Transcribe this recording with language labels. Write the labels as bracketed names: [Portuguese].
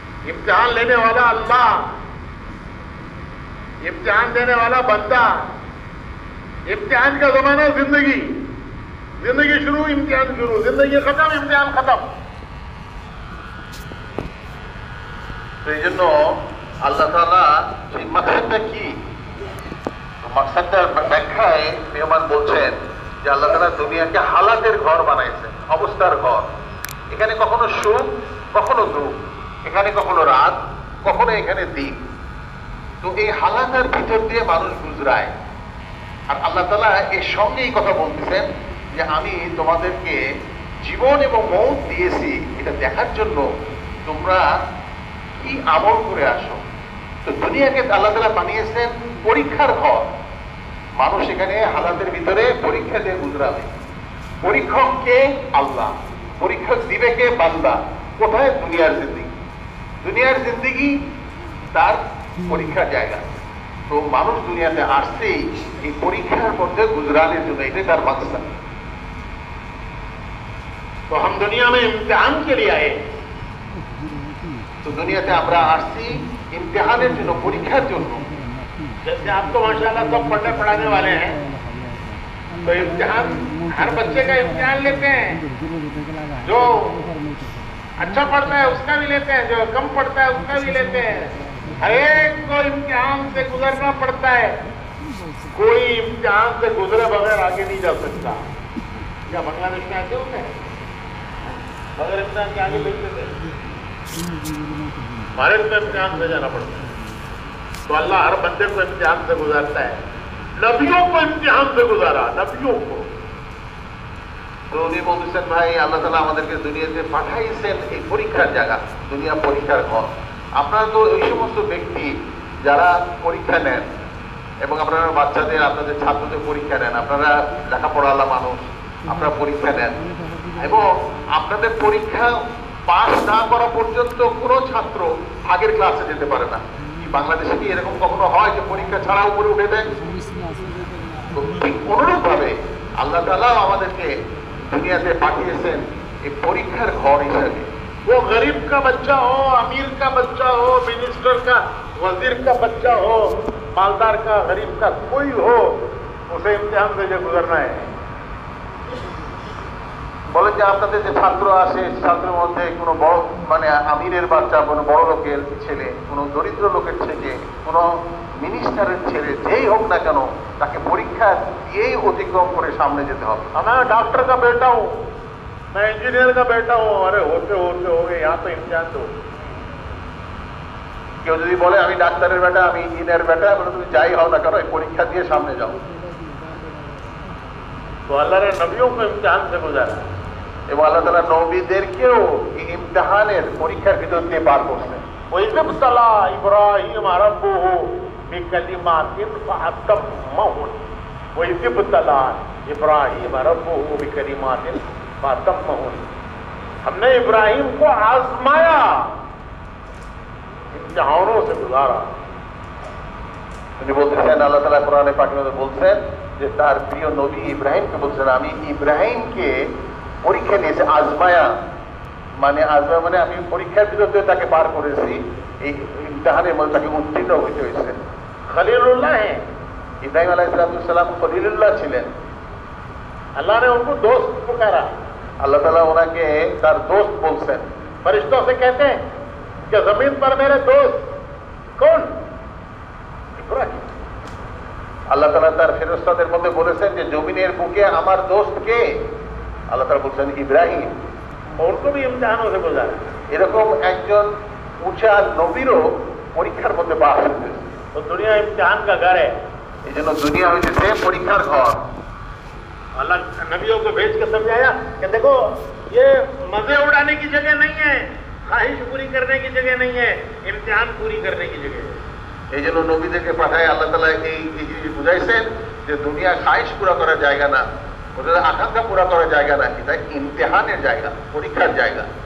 [Hindi] इम्तिहान लेने वाला अल्लाह, इम्तिहान देने वाला बंदा। इम्तिहान का जमाना जिंदगी, जिंदगी शुरू, इम्तिहान शुरू, जिंदगी खत्म, इम्तिहान खत्म। [Bangla] তো এই জন্য আল্লাহ তাআলা সেই মাকসাদটা কি, মাকসাদটার ব্যাখ্যায় মেহমান বলছেন যে আল্লাহ তাআলা দুনিয়াকে হালাতের ঘর বানাইছেন, অবস্থার ঘর। এখানে কখনো সুখ, কখনো দুঃখ, এখানে কখনো রাত, কখনো এখানে দিন। তো এই হালাতের ভিতর দিয়ে মানুষ গুজরায়। আর আল্লাহ তাআলা এর সঙ্গে এই কথা বলতেছেন যে আমি তোমাদেরকে জীবন এবং মৌত দিয়েছি এটা দেখার জন্য তোমরা কি আমল করে আসো। তো দুনিয়াকে আল্লাহ তাআলা বানিয়েছেন পরীক্ষার ঘর। মানুষ এখানে হালাতের ভিতরে পরীক্ষা দিয়ে গুজরাবে। পরীক্ষক কে? আল্লাহ। পরীক্ষক দিবে কে? বান্দা। কোথায়? দুনিয়ার জিন্দেগি। দুনিয়ার জিন্দেগি তার পরীক্ষার জায়গা। তো মানুষ দুনিয়াতে আসছেই এই পরীক্ষার মধ্যে গুজরানের জন্য, এটাই তার মাকসাদ। [Hindi] तो हम दुनिया में इम्तिहान के लिए आए। [Bangla] তো দুনিয়াতে আমরা আসছি ইমতিহানের জন্য, পরীক্ষার জন্য। [Hindi] जैसे आप तो माशाल्लाह सब पढ़ने पढ़ाने वाले हैं, तो इम्तिहान, हर बच्चे का इम्तिहान लेते हैं। जो अच्छा पढ़ता है उसका भी लेते हैं, जो कम पढ़ता है उसका भी लेते हैं। हर एक को इम्तिहान से गुजरना पड़ता है। कोई इम्तिहान से गुजरे बगैर आगे नहीं जा सकता। क्या बांग्लादेश में आते होते हैं बगैर इम्तिहान के आगे भेजते थे? हमारे को इम्तिहान से जाना पड़ता है। तो अल्लाह हर बंदे को इम्तिहान से गुजारता है। नबियों को इम्तिहान से गुजारा, नबियों को। [Bangla] তো উনি বলতেছেন ভাই আল্লাহ তাআলা আমাদেরকে দুনিয়াতে পাঠাইছেন এই পরীক্ষার জায়গা, দুনিয়া পরীক্ষার ঘর। আপনারা তো ওই সমস্ত ব্যক্তি যারা পরীক্ষা নেন এবং আপনারা বাচ্চাদের, আপনাদের ছাত্রদের পরীক্ষা নেন। আপনারা লেখাপড়াওয়ালা মানুষ, আপনারা পরীক্ষা নেন এবং আপনাদের পরীক্ষা পাস না করা পর্যন্ত কোনো ছাত্র আগের ক্লাসে যেতে পারে না। বাংলাদেশে কি এরকম কখনো হয় যে পরীক্ষা ছাড়া উপরে উঠে দেয়? ঠিক অনুরূপ ভাবে আল্লাহ তাআলা আমাদেরকে দুনিয়াতে পাঠিয়েছেন এই পরীক্ষার ঘর হিসাবে। [Hindi] वो गरीब का बच्चा हो, अमीर का बच्चा हो, मिनिस्टर का, वजीर का बच्चा हो, मालदार का, गरीब का, कोई हो, उसे इम्तिहान से गुजरना है। [Bangla] বলেন যে আপনাদের যে ছাত্র আসে, ছাত্রের মধ্যে কোনো বড় মানে আমিরের বাচ্চা, কোনো বড় লোকের ছেলে, কোনো দরিদ্র লোকের ছেলে, কোনো মিনিস্টারের ছেলে, যেই হোক না কেন তাকে পরীক্ষা দিয়েই অতিক্রম করে সামনে যেতে হবে। [Hindi] मैं डॉक्टर का बेटा हूँ, मैं इंजीनियर का बेटा हूँ, अरे होते होते हो गए, यहाँ तो इम्तिहान दो। [Bangla] কেউ যদি বলে আমি ডাক্তারের বেটা, আমি ইঞ্জিনিয়ার বেটা, বলে তুমি যাই হও না কেন এই পরীক্ষা দিয়ে সামনে যাও। [Hindi] तो अल्लाह ने नबियों को इम्तिहान से गुजारा [Bangla] এবং আল্লাহ তাআলা নবীদেরকেও এই ইমতিহানের পরীক্ষার ভিতর দিয়ে পার করছেন। [Arabic] وإذ ابتلى إبراهيم ربه بكلمات فأتمهن وإذ ابتلى إبراهيم ربه بكلمات فأتمهن। [Hindi] हमने इब्राहिम को आजमाया, इम्तिहानों से गुजारा। [Bangla] তিনি বলতেছেন, আল্লাহ তাআলা কোরআনে পাকের মধ্যে বলছেন যে তার প্রিয় নবী ইব্রাহিমকে বলছেন, আমি ইব্রাহিমকে পরীক্ষা নিয়েছি, আজমায়া মানে আমি পরীক্ষার ভিতর দিয়ে তাকে পার করেছি, এই ইমতিহানের মধ্যে তাকে উত্তীর্ণ হইতে হয়েছে। [Hindi] खलीलुल्लाह है, [Bangla] ইব্রাহিম আলাইহিসসালাম খলিলুল্লাহ ছিলেন। [Hindi] अल्लाह ने उनको दोस्त पुकारा। [Bangla] আল্লাহ তাআলা ওনাকে তার দোস্ত বলছেন। [Hindi] फरिश्तों से कहते हैं कि जमीन पर मेरे दोस्त कौन? इब्राहिम। [Bangla] আল্লাহ তাআলা তার ফেরেশতাদের মধ্যে বলেছেন যে জমিনের বুকে আমার দোস্ত কে? আল্লাহ তাআলা বলছেন ইব্রাহিম। [Hindi] उनको भी इम्तिहानों से गुजारा। [Bangla] এরকম একজন উঁচা নবীরও পরীক্ষার মধ্যে বাস হয়েছে। [Hindi] तो दुनिया इम्तिहान का घर है। [Bangla] এই জন্য দুনিয়া হয়েছে পরীক্ষার ঘর। [Hindi] अल्लाह नबियों को भेज के समझाया कि देखो ये मजे उड़ाने की जगह नहीं है, ख्वाहिश पूरी करने की जगह नहीं है, इम्तिहान पूरी करने की जगह है। [Bangla] এই জন্য নবীদেরকে পাঠায় আল্লাহ তাআলা এই জিনিস বুঝাইছেন যে দুনিয়া খাইশ পুরা করার জায়গা না, ওদের আকাঙ্ক্ষা পুরা করার জায়গা না, এটা ইমতিহানের জায়গা, পরীক্ষার জায়গা।